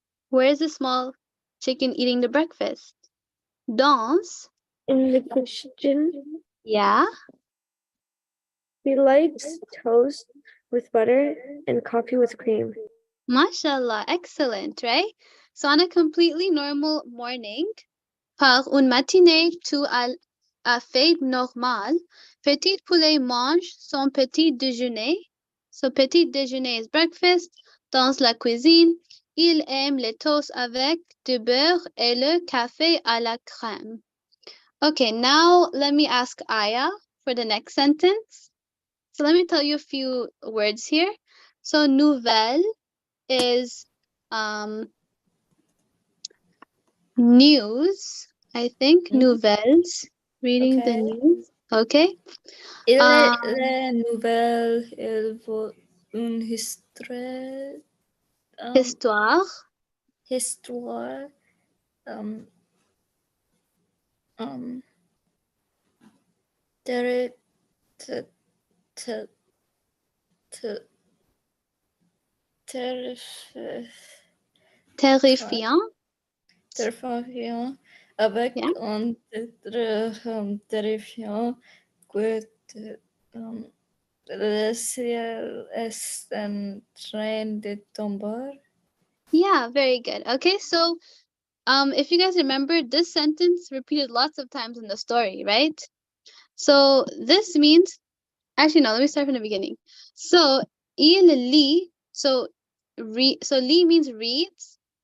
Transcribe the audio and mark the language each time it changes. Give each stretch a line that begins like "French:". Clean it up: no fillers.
English: Where's the small chicken eating the breakfast?
French: Dans.
English: In the kitchen, Yeah. he likes toast with butter and coffee with cream. Mashallah. Excellent, right? So on a completely normal morning,
French: par une matinée tout à fait normal, petit poulet mange son petit déjeuner.
English: So petit déjeuner is breakfast.
French: Dans la cuisine, il aime les toasts avec du beurre et le café à la crème.
English: Okay, now let me ask Aya for the next sentence. So let me tell you a few words here. So nouvelle is news, I think. Nouvelles, reading the Okay. news. Okay.
French: Et Um, la nouvelle, elle vaut une histoire. Histoire. Histoire. Ter, ter, ter, ter, ter, Terrifiant. Terrifiant. Avec
English: Yeah.
French: un titre terrifiant que um, le ciel est en train de tomber.
English: Yeah, very good. Okay, so if you guys remember, this sentence repeated lots of times in the story, right? So this means, actually no, let me start from the beginning. So
French: il lit,
English: so lit means reads.